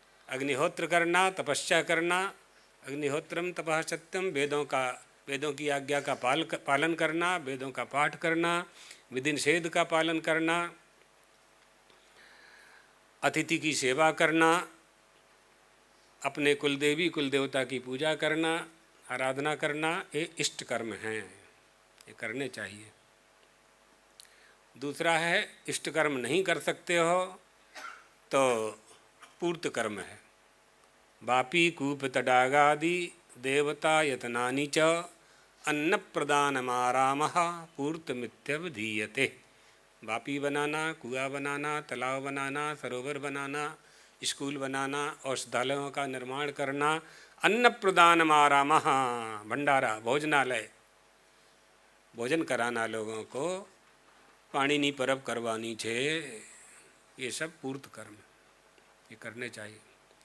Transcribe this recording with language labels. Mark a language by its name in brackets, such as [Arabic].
[Hindi] अग्निहोत्र करना, तपस्या करना, [Sanskrit] अग्निहोत्रम तपः सत्यम, [Hindi] वेदों की आज्ञा का पालन करना, वेदों का पाठ करना, विधि निषेध का पालन करना, अतिथि की सेवा करना, अपने कुलदेवी कुलदेवता की पूजा करना, आराधना करना, ये इष्ट कर्म हैं, ये करने चाहिए। दूसरा है इष्ट कर्म नहीं कर सकते हो तो पूर्त कर्म है। [Sanskrit] वापी कूप तडागादि देवता यतनानि च अन्न प्रदानमारामः पूर्तमित्यवधीयते। [Hindi] वापी बनाना, कुआं बनाना, तालाब बनाना, सरोवर बनाना, स्कूल बनाना, औषधालयों का निर्माण करना, [Sanskrit] अन्न प्रदानमारामः, [Hindi] भंडारा, भोजनालय, भोजन कराना लोगों को, [Gujarati] पाणिनि परब करवानी छे, [Hindi] ये सब पूर्त कर्म, ये करने चाहिए।